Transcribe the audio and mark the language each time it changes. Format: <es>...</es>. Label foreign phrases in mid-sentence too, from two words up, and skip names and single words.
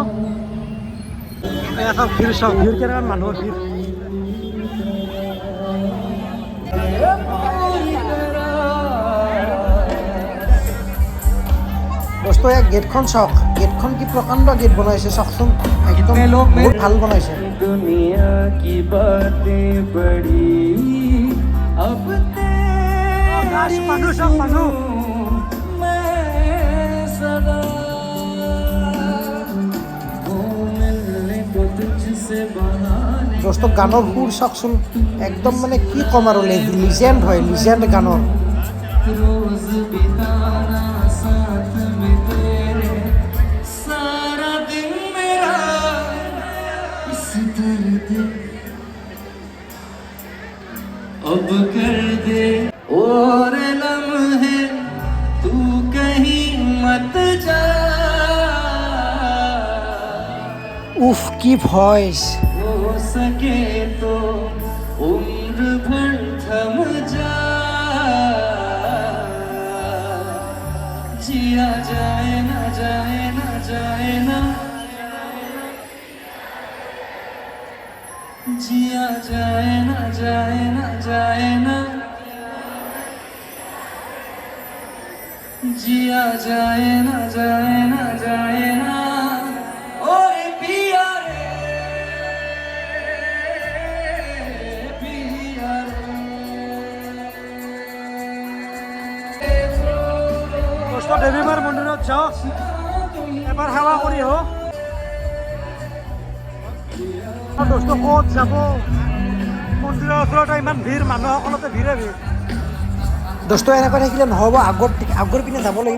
<as>এয়া চাওক ভিৰ চাওক, ভিৰ কেনেকুৱা মানুহৰ ভিৰ। বস্তু ইয়াৰ গেটখন চাওক, গেটখন কি প্ৰকাণ্ড গেট বনাইছে চাওকচোন। একদম বহুত ভাল বনাইছে।</as> <hi>दुनिया की बातें बड़ी अब</hi> <as>মানুহ চাওক মানুহ।</as> <hi>मैं सदा मिलने को तुझसे बहाने</hi> <as>দোস্ত গানৰ সুৰ চাওকচোন, একদম মানে কি ক'ম আৰু লিজেণ্ড হয়, লিজেণ্ড গানৰ।</as> <hi>रोज बिताना साथ में तेरे सारा दिन मेरा इस दर्द अब कर दे और लम्हे तू कहीं मत जा</hi> <as>উফ কি ভয়েস।</as> <hi>हो सके तो उम्र भर थम जा जिया जाए ना जाए ना जाए ना जिया जाए ना जाए ना जाए ना जिया जाए ना जाए ना जाए ना ओए पिया रे पिया रे</hi> <as>দোস্ত দেৱীমাৰ মন্দিৰত যাওঁ, এবাৰ সেৱা কৰি আহোঁ। দোস্ত ক'ত যাব, মন্দিৰৰ ওচৰতে ইমান ভিৰ, মানুহসকলতে ভিৰে ভিৰ। দোস্ত এনেকৈ থাকিলে নহ'ব, আগৰ পিনে যাব লাগিব।</as>